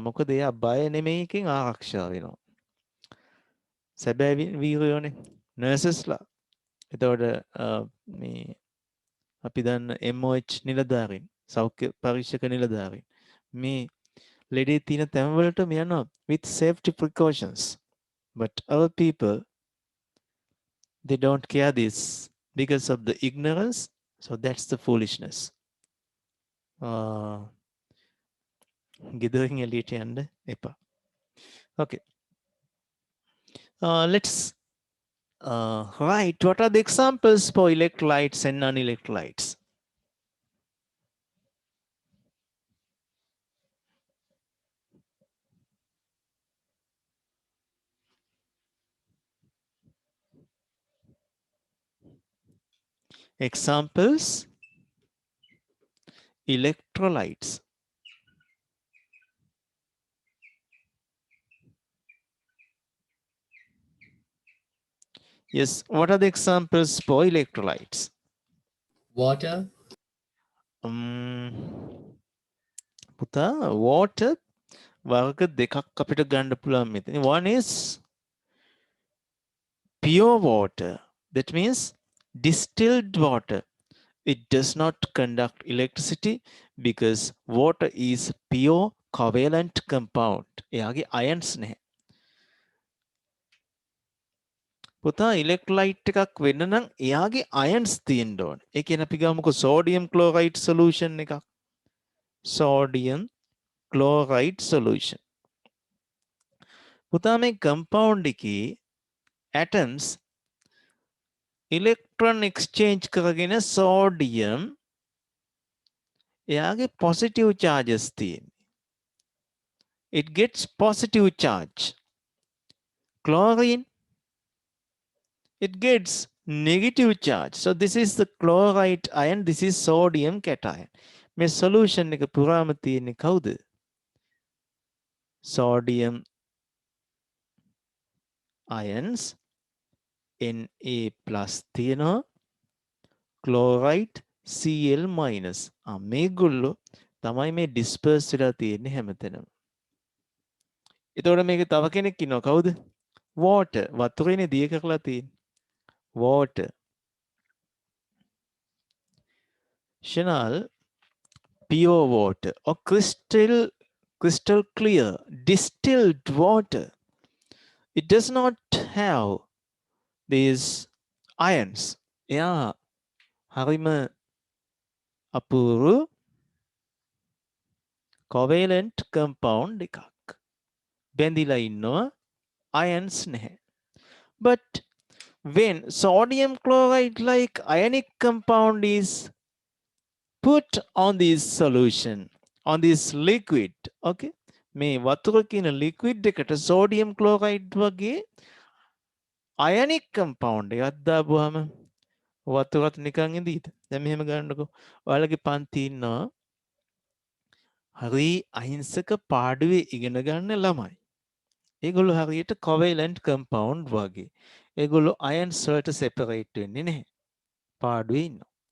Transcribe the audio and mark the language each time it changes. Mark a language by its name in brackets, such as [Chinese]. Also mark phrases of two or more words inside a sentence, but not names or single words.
[Sinhala] මොකද එයා බය නෙමෙයි එකෙන් ආරක්ෂා වෙනවා. සැබෑ වීරයෝනේ නර්සස්ලා. එතකොට මේ අපි දන්න MOH නිලධාරීන්, සෞඛ්‍ය පරීක්ෂක නිලධාරීන් මේ ලෙඩේ තියෙන තැන්වලටම යනවා [English] with safety precautions. But our people, they don't care this because of the ignorance. So that's the foolishness. [Sinhala] ගෙදරින් එළියට යන්න එපා. [English] Okay. Let's write what are the examples for electrolytes and non-electrolytes. Examples, electrolytes. Yes, what are the examples for electrolytes? Water, [Sinhala] පුතා water වර්ග දෙකක් අපිට ගන්න පුළුවන් මෙතන. [English] One is pure water. That means distilled water. It does not conduct electricity because water is pure covalent compound. [Sinhala] එයාගේ ions නැහැ. පුතා ඉලෙක්ට්‍රොලයිට් එකක් වෙන්න නම් එයාගේ ions තියෙන්න ඕන. ඒ කියන්නේ අපි ගමුකෝ [English] sodium chloride solution [Sinhala] එකක්. [English] sodium chloride solution. [Sinhala] පුතා මේ compound එකේ [English] atoms electron exchange [Sinhala] කරගෙන sodium එයාගේ positive charges තියෙන්නේ. [English] It gets positive charge. Chlorine, it gets negative charge. So this is the chloride ion, this is sodium cation. [Sinhala] මේ solution එක පුරාම තියෙන්නේ කවුද? [English] sodium ions Na plus තියෙනවා, chloride Cl minus. [Sinhala] මේගොල්ලෝ තමයි මේ disperse වෙලා තියෙන්නේ හැමතැනම. එතකොට මේක තව කෙනෙක් ඉන්නවා කවුද? water. වතුරේනේ දිය කරලා තියෙන්නේ. [English] water. Chanel, pure water or crystal clear distilled water. It does not have these ions. [Sinhala] එයා හරිම අපූර්ව [English] covalent compound [Sinhala] එකක්. බැඳිලා ඉන්නවා, ions නැහැ. [English] But when sodium chloride like ionic compound is put on this solution, on this liquid, [Sinhala] okay, මේ වතුර කියන liquid එකට [English] sodium chloride [Sinhala] වගේ [English] ionic compound [Sinhala] එකක් දාපුවාම වතුරත් නිකන් ඉඳීද? දැන් මෙහෙම ගන්නකො. ඔයාලගේ පන්ති ඉන්නවා හරි අහිංසක පාඩුවේ ඉගෙන ගන්න ළමයි. ඒගොල්ලෝ හරියට [English] covalent compound [Sinhala] වගේ. ඒගොල්ලෝ ions වලට separate වෙන්නේ නැහැ. පාඩුවේ ඉන්නවා.